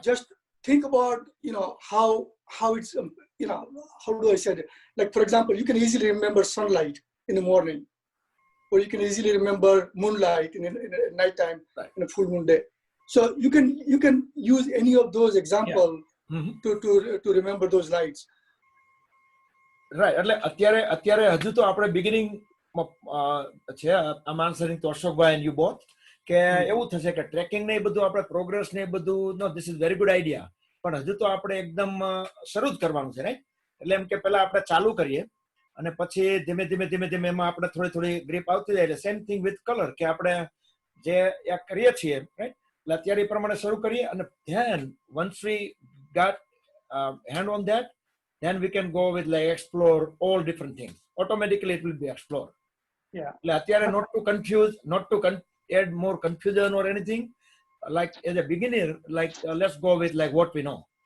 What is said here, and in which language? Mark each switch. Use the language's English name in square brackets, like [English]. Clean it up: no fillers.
[English] Just think about, how it's, how do I say it? Like, for example, you can easily remember sunlight in the morning, or you can easily remember moonlight in a nighttime, right, in a full moon day. So you can use any of those examples to remember those lights. Right. [Gujarati] એટલે અત્યારે હજુ તો આપણે beginning છે આમ answering તો અશોકભાઈ [English] and you both [Gujarati] કે એવું થશે કે ટ્રેકિંગ ને બધું આપણે પ્રોગ્રેસ ને બધું [English] no this is very good idea, [Gujarati] પણ હજુ તો આપણે એકદમ શરૂ જ કરવાનું છે, રાઈટ? એટલે એમ કે પહેલા આપણે ચાલુ કરીએ અને પછી ધીમે ધીમે એમાં આપણે થોડી ગ્રીપ આવતી જાય. એટલે [English] same thing with colour [Gujarati] કે આપણે જે કરીએ છીએ, રાઈટ? એટલે અત્યારે એ પ્રમાણે શરૂ કરીએ અને [English] Then once we got hand on that, then we can go with like explore all different things. Automatically it will be explored. Yeah. Like અત્યારે not to confuse, not to add more confusion or anything. Like as a beginner, like let's go with like what we know.